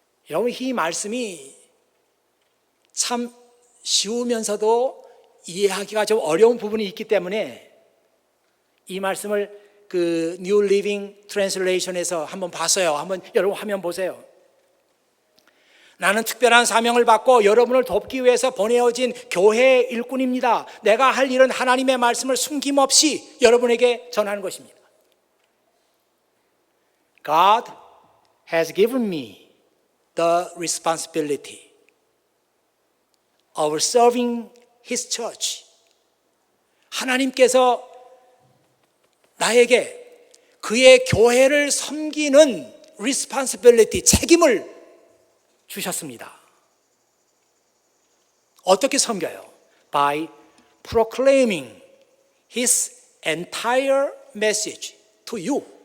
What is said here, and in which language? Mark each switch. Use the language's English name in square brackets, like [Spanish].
[Korean] 여러분, 이 말씀이 참 쉬우면서도 이해하기가 좀 어려운 부분이 있기 때문에 이 말씀을 그 New Living Translation에서 한번 봤어요. 한번 여러분 화면 보세요. 나는 특별한 사명을 받고 여러분을 돕기 위해서 보내어진 교회의 일꾼입니다. 내가 할 일은 하나님의 말씀을 숨김없이 여러분에게 전하는 것입니다. [English] God has given me the responsibility of serving His church. [Korean] 하나님께서 나에게 그의 교회를 섬기는 responsibility, 책임을 주셨습니다. 어떻게 섬겨요? [English] By proclaiming His entire message to you.